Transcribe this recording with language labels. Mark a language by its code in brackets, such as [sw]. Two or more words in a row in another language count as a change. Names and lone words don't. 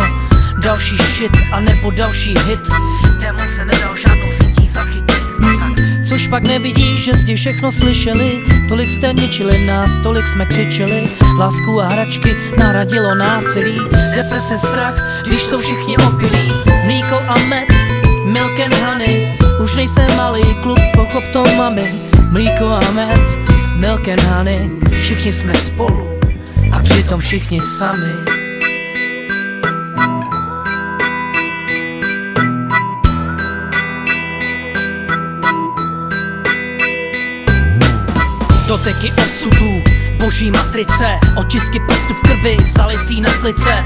[cs] Další shit a nebo další hit, démon se nedal žádnou sítí zachytit. Což pak nevidíš, že zdi všechno slyšeli, tolik jste ničili nás, tolik jsme křičeli. Lásku a hračky nahradilo násilí, deprese, strach, když jsou všichni opilí. Mlíko a med, [en] milk and honey, [cs] už nejsem malý kluk, pochop to mami. Mlíko a med, [en] milk and honey, [cs] všichni jsme spolu a přitom všichni sami. Doteky osudů, boží matrice, otisky prstů v krvi, zalitý na klice.